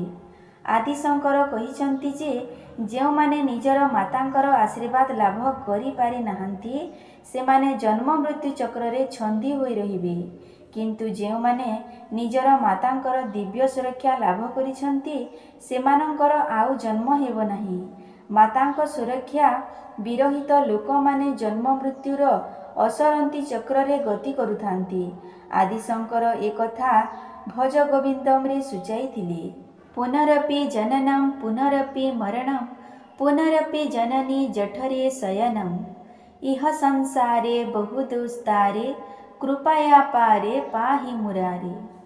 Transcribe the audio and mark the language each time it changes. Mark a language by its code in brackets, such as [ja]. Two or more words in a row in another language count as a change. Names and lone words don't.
[or] ଆଦି ଶଙ୍କର କହିଛନ୍ତି ଯେ ଯେଉଁ ମାନେ ନିଜର ମାତାଙ୍କର ଆଶୀର୍ବାଦ ଲାଭ କରି ପାରି ନାହାନ୍ତି ସେମାନେ ଜନ୍ମ ମୃତ୍ୟୁ ଚକ୍ର ରେ ଛନ୍ଦି ହୋଇ ରହିବେ, କିନ୍ତୁ ଯେଉଁ ମାନେ ନିଜର ମାତାଙ୍କର ଦିବ୍ୟ ସୁରକ୍ଷା ଲାଭ କରିଛନ୍ତି ସେମାନଙ୍କର ଆଉ ଜନ୍ମ ହେବ ନାହିଁ। ମାତାଙ୍କ ସୁରକ୍ଷା ବିରହିତ ଲୋକ ମାନେ ଜନ୍ମ ମୃତ୍ୟୁର ଅସରନ୍ତି ଚକ୍ର ରେ ଗତି କରୁଥାନ୍ତି। ଆଦି ଶଙ୍କର ଏକ କଥା ଭଜ ଗୋବିନ୍ଦମ ରେ ସୂଚାଇଥିଲେ। [sa] पुनरपि जननम पुनरपि मरणम पुनरपि जननी जठरे शयनम। इह संसारे बहु दुस्तारे कृपया पारे पाहि मुरारे।